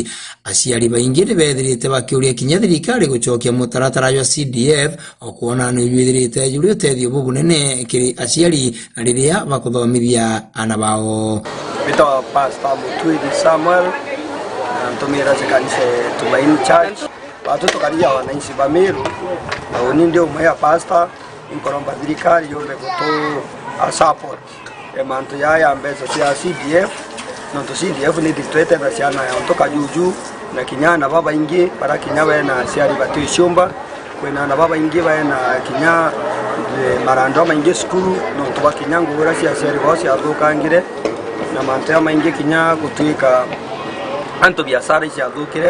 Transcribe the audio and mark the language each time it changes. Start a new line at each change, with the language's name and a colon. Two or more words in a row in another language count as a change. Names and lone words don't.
Meru: Aciari baingi ni bethirite bakiuria kinya thirikari gucokia mutaratara wa CDF okuona ni bethirite juri utethio bubunene kiri aciari riria bakuthomithia ana bao. Bito Pastor Mutwidi Samuel ntumira kanisa Tumaini Church watoto karia wananchi ba Meru na ni ndio umea pastor inkoromba thirikari yombe gutu support emantu ya mbezo cia CDF no to CDF ni ditwete na ciana ya ontoka juju na kinyana baba ingi para kinya wena ciari batu icumba kwena na baba ingi wena kinya marando maingi skulu no to bakinya ngura cia ciari bose athukangire na mantu ya maingi kinya gutwika anto biashara cia thukire